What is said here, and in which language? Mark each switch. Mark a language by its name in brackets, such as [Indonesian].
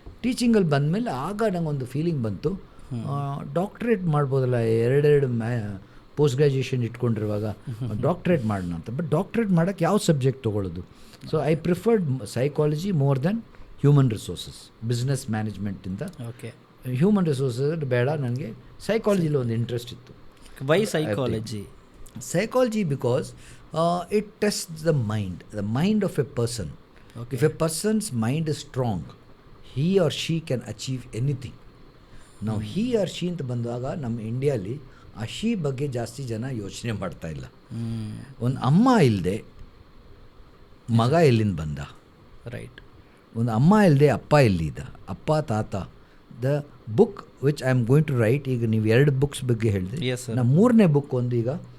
[Kannada] ಟೀಚಿಂಗಲ್ಲಿ ಬಂದಮೇಲೆ ಆಗ ನಂಗೊಂದು ಫೀಲಿಂಗ್ ಬಂತು, ಡಾಕ್ಟ್ರೇಟ್ ಮಾಡ್ಬೋದಲ್ಲ, 2 ಪೋಸ್ಟ್ ಗ್ರ್ಯಾಜುಯೇಷನ್ ಇಟ್ಕೊಂಡಿರುವಾಗ ಡಾಕ್ಟ್ರೇಟ್ ಮಾಡೋಣ ಅಂತ. ಬಟ್ ಡಾಕ್ಟ್ರೇಟ್ ಮಾಡೋಕ್ಕೆ ಯಾವ ಸಬ್ಜೆಕ್ಟ್ ತೊಗೊಳ್ಳೋದು? [English] So I preferred psychology more than human resources. [Kannada] Business ಮ್ಯಾನೇಜ್ಮೆಂಟಿಂದ human resources ಬೇಡ, ನನಗೆ ಸೈಕಾಲಜಿಲಿ ಒಂದು ಇಂಟ್ರೆಸ್ಟ್ ಇತ್ತು. [English] Why psychology? Psychology because it tests the mind of a person. If a person's mind is strong, he or she can achieve anything. Now he or she [Kannada] ಅಂತ ಬಂದಾಗ ನಮ್ಮ ಇಂಡಿಯಾಲಿ ಆ she ಬಗ್ಗೆ ಜಾಸ್ತಿ ಜನ ಯೋಚನೆ ಮಾಡ್ತಾ ಇಲ್ಲ. ಒಂದು ಅಮ್ಮ ಇಲ್ಲದೆ ಮಗ ಎಲ್ಲಿಂದ ಬಂದ? ರೈಟ್. ಒಂದು ಅಮ್ಮ ಇಲ್ಲದೆ ಅಪ್ಪ ಎಲ್ಲಿದ್ದ? ಅಪ್ಪ, ತಾತ. [English] the book which I am going to write, [Kannada] ಈಗ ನೀವು 2 ಬುಕ್ಸ್ ಬಗ್ಗೆ ಹೇಳಿದೆ, ನಾನು 3ನೇ ಬುಕ್ ಒಂದು ಈಗ